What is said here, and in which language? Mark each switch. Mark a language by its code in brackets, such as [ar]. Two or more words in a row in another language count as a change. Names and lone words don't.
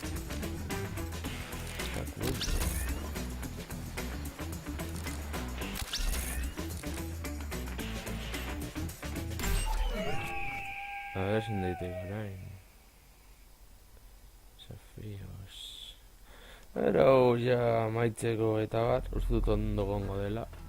[es] A ver si [eu] daiteke orain. [es] Desafíos. [eu] Pero ja amaitzeko eta bar, uste dut ondo gongo dela.